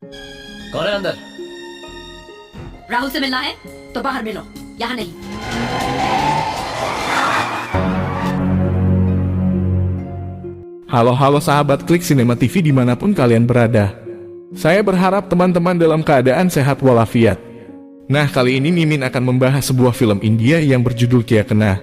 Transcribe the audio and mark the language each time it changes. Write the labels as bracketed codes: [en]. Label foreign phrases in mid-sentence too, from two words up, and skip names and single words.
[hi] कौन है अंदर? राहुल से मिलना है तो बाहर मिलो, यहाँ नहीं। [id] Halo sahabat Klik Cinema TV dimanapun kalian berada. Saya berharap teman-teman dalam keadaan sehat walafiat. Nah, kali ini Mimin akan membahas sebuah film India yang berjudul Kya Kena.